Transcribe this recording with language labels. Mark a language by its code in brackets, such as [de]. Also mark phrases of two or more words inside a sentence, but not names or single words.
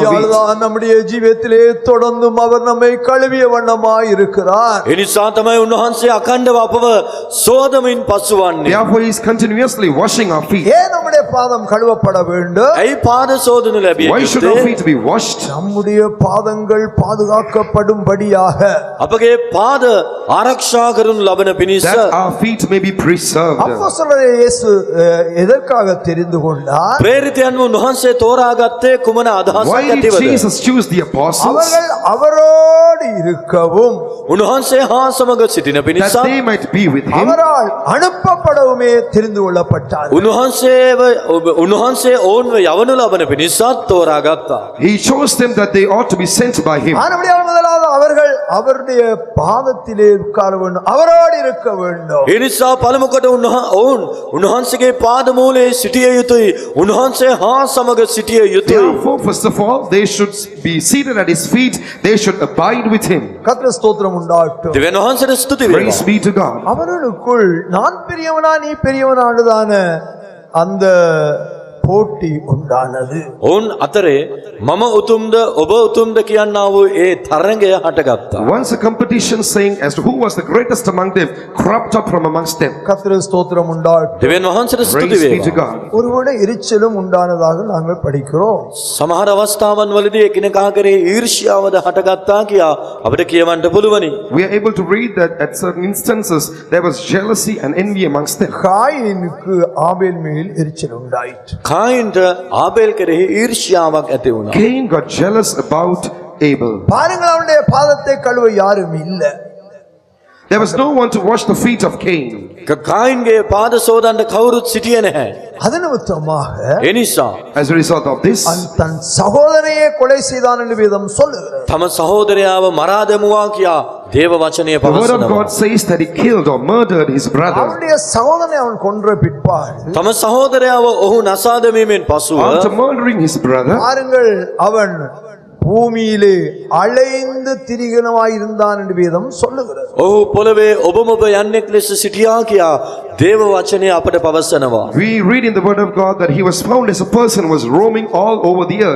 [ta] ஆனபடியால்தான் நம்முடைய ஜீவியத்திலே தொடர்ந்தும் அவர் நம்மை கழுவிய வண்ணமாய் இருக்கிறார். [si] ඒ නිසා තමයි උන්වහන්සේ අඛණ්ඩව අපව සෝදමින් පසුවන්නේ. [en] Therefore, he is continuously washing our feet. [ta] ஏன் நம்முடைய பாதம் கழுவப்பட வேண்டும்? [si] ඇයි පාද සෝදනු ලැබිය [en] Why should our [si] යුත්තේ? [en] feet be washed? [ta] நம்முடைய பாதங்கள் பாதுகாக்கப்படும்படியாக [si] අපගේ පාද ආරක්ෂා කරනු ලබන පිණිස [en] That our feet may be preserved. [ta] அப்போஸ்தலரை இயேசு எதற்காக தெரிந்து கொண்டார்? [si] ප්‍රේරිතයන්ව උන්වහන්සේ තෝරාගත්තේ කුමන අදහසක් [en] Why did [si] ඇතිවද? [en] Jesus choose the apostles? [ta] அவர்கள் அவரோடு இருக்கவும் [si] උන්වහන්සේ හා සමග සිටින [en] That [si] පිණිස [en] they might be with him. [ta] அவரால் அனுப்பப்படவுமே தெரிந்து கொள்ளப்பட்டார். [si] උන්වහන්සේ ඔවුන්ව යවනු ලබන පිණිසත් තෝරාගත්තා. [en] He chose them that they ought to be sent by him. [ta] ஆனபடியால் முதலாவது அவர்கள் அவருடைய பாதத்திலே உட்கார வேண்டும், அவரோடு இருக்க வேண்டும். [si] ඒ නිසා පළමුකොට ඔවුන් උන්වහන්සේගේ පාද මූලයේ සිටිය යුතුයි. උන්වහන්සේ හා සමග සිටිය යුතුයි. [en] Therefore, first of all, they should be seated at his feet. They should abide with him. [ta] கர்த்தர் ஸ்தோத்திரம் உண்டாகட்டும். [si] දෙවියන් වහන්සේට ස්තුති [en] Praise [si] වේවා. [en] be to God. [ta] அவர்களுக்குள் நான் பெரியவனா நீ பெரியவனானதான அந்த போட்டி உண்டானது. [si] ඔවුන් අතරේ මම උතුම්ද ඔබ උතුම්ද කියන්නා වූ ඒ තරඟය හටගත්තා. [en] Once a competition saying as to who was the greatest among them cropped up from amongst them. [ta] கர்த்தர் ஸ்தோத்திரம் உண்டாகட்டும். [si] දෙවියන් වහන්සේට ස්තුති [en] Praise be to [si] වේවා. [en] God. [ta] ஒருவருடைய எரிச்சலும் உண்டானதாக நாங்கள் படிக்கிறோம். [si] සමහර අවස්ථාවන් වලදී එකිනෙකා කරේ ඊර්ෂ්‍යාවද හටගත්තා කියා අපිට කියවන්න පුළුවනි. [en] We are able to read that at certain instances there was jealousy and envy amongst them. [ta] காயினுக்கு ஆபேல் மேல் எரிச்சல் உண்டாயிற்று. [si] කායින්ට ආබේල් කෙරෙහි ඊර්ෂ්‍යාවක් ඇති වුණා. [en] Cain got jealous about Abel. [ta] பாருங்கள், அவனுடைய பாதத்தை கழுவ யாரும் இல்ல. [en] There was no one to wash the feet of Cain. [si] කායින්ගේ පාද සෝදන්න කවුරුත් සිටියේ නැහැ. [ta] அது நிமித்தமாக [si] ඒ නිසා [en] As a result of this, [ta] தன் சகோதரையே கொலை செய்தான் என்று வேதம் சொல்லுகிறது. [si] තම සහෝදරයාව මරා දැමුවා කියා දේව වචනය [en] the word of [si] පවසනවා. [en] God says that he killed or murdered his brother. [ta] அவனுடைய சகோதரனை அவன் கொன்ற பிற்பாடு [si] තම සහෝදරයාව ඔහු නසා දැමීමෙන් පසුව [en] After murdering his brother, [ta] பாருங்கள், அவன் பூமியிலே அலைந்து திரிகனமாய் இருந்தான் என்று வேதம் சொல்லுகிறது. [si] ඔහු පොළවේ ඔබමොබ යන්නෙක් ලෙස සිටියා කියා දේව වචනය අපට පවසනවා. [en] we read in the word of God that he was found as a person who was roaming all over the earth.